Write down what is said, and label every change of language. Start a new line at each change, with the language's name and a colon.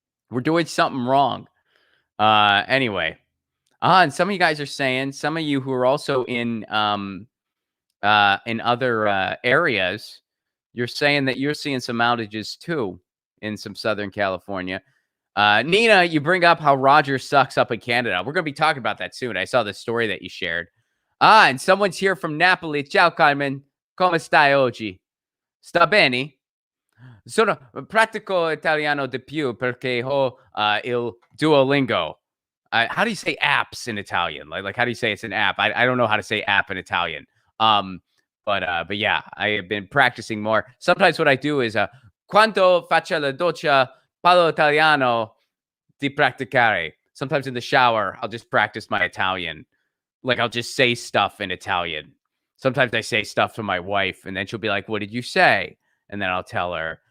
English: We're doing something wrong. Anyway. And some of you guys are saying, some of you who are also in other areas, you're saying that you're seeing some outages too in some Southern California. Nina, you bring up how Rogers sucks up in Canada. We're going to be talking about that soon. I saw the story that you shared. And someone's here from Napoli.
Italian: Ciao, Carmen. Come stai oggi? Sta bene? Sono pratico italiano di più perché ho il Duolingo.
English: How do you say apps in Italian? Like how do you say it's an app? I don't know how to say app in Italian. But yeah, I have been practicing more. Sometimes what I do is
Italian: quando faccio la doccia parlo italiano di praticare.
English: Sometimes in the shower, I'll just practice my Italian. Like I'll just say stuff in Italian. Sometimes I say stuff to my wife and then she'll be like, what did you say? And then I'll tell her.